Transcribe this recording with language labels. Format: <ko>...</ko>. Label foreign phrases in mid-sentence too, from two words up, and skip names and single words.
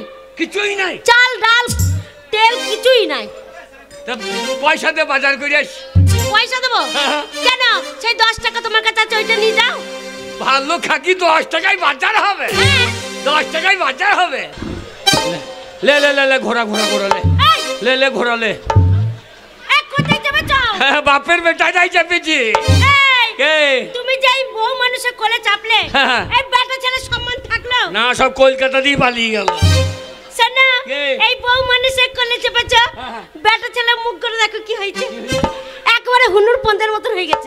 <bn>কিছুই নাই? চাল ডাল তেল কিছুই নাই। পয়সা দিয়ে বাজার করে আস। পয়সা দেবো কেন? সেই 10 টাকা তোমার কাছে আছে, ওইটা নিয়ে যাও। ভালো খাকি 10 টাকায় বাজার হবে? 10 টাকায় বাজার হবে? লে লে লে লে ঘোরা ঘোরা ঘোরা লে লে লে ঘোরা লে। কোথায় যাবে যাও? বাপের বেটা যাই চাপেছি। তুমি যাই বউ মানুষের কোলে চাপলে, এই বেটা ছেলে সম্মান থাকলো না, সব কলকাতা দিয়ে পালিয়ে গেল। শোনো এই বউ মানুষের কোলে চেপেছ, বেটা ছেলে মুখ করে দেখো কি হয়েছে, একবারে হুনুর পন্দের মতন হয়ে গেছে।</bn>